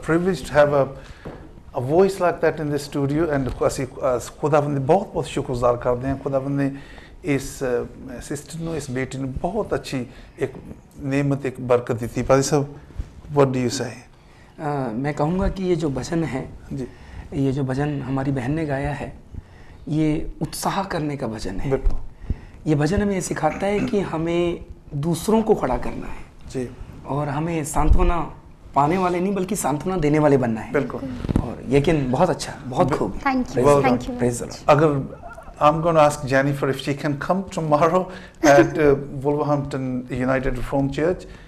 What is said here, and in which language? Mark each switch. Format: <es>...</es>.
<en>privilege to have a voice like that in the studio, and</en> <pa>ਅਸੀਂ ਖੁਦਾਵੰਦ ਦੇ ਬਹੁਤ ਬਹੁਤ ਸ਼ੁਕਰਗੁਜ਼ਾਰ ਕਰਦੇ ਹਾਂ। ਖੁਦਾਵੰਦ ਨੇ ਇਸ ਸਿਸਟਰ ਨੂੰ, ਇਸ ਬੇਟੀ ਨੂੰ ਬਹੁਤ ਅੱਛੀ ਇੱਕ</pa> <hi>नेमत, एक बरकत दी थी। पादी साहब,</hi> <en>What do you say?</en> <hi>मैं कहूँगा कि ये जो भजन है जी, ये जो भजन हमारी बहन ने गाया है, ये उत्साह करने का भजन है। बिल्कुल। ये भजन हमें सिखाता है कि हमें दूसरों को खड़ा करना है जी, और हमें सांत्वना पाने वाले नहीं बल्कि सांत्वना देने वाले बनना है। बिल्कुल। और यकीन बहुत अच्छा, बहुत खूब।</hi> <en>Thank you, Well thank you. Praise the Lord.</en> <hi>अगर</hi> <en>I'm going to ask Jennifer if she can come tomorrow at Wolverhampton United Reformed Church.</en>